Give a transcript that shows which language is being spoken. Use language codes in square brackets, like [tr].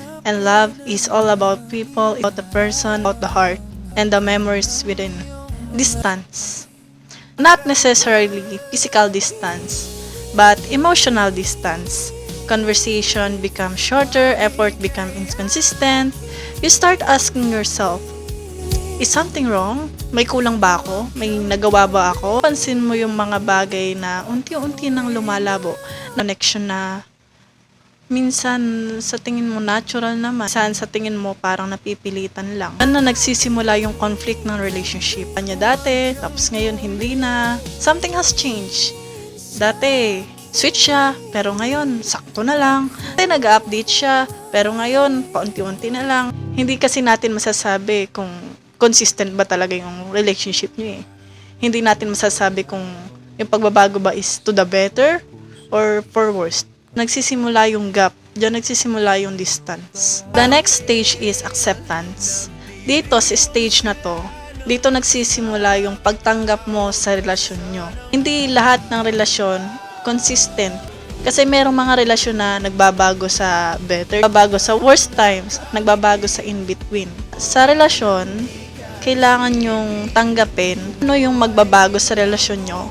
[en] And love is all about people, about the person, about the heart, and the memories within. Distance. Not necessarily physical distance, but emotional distance. Conversation becomes shorter, effort becomes inconsistent. You start asking yourself, is something wrong? [tl] May kulang ba ako? May nagawa ba ako? Pansin mo yung mga bagay na unti-unti nang lumalabo. Connection na minsan sa tingin mo natural naman. Minsan sa tingin mo parang napipilitan lang. Na nagsisimula yung [en] conflict [tl] ng relationship. Kanya dati, tapos ngayon hindi na. [en] Something has changed. [tl] Dati, switch siya, pero ngayon, sakto na lang. Dati nag-update siya, pero ngayon, paunti-unti na lang. Hindi kasi natin masasabi kung [en] consistent [tl] ba talaga yung relationship niyo eh. Hindi natin masasabi kung yung pagbabago ba [en] is to the better or for worse. [tl] Nagsisimula yung gap. Diyan nagsisimula yung distance. [en] The next stage is acceptance. [tl] Dito sa stage na to, dito nagsisimula yung pagtanggap mo sa relasyon nyo. Hindi lahat ng relasyon [en] consistent. [tl] Kasi merong mga relasyon na nagbabago sa better, nagbabago sa worst times, nagbabago sa in-between. Sa relasyon, kailangan yung tanggapin ano yung magbabago sa relasyon nyo.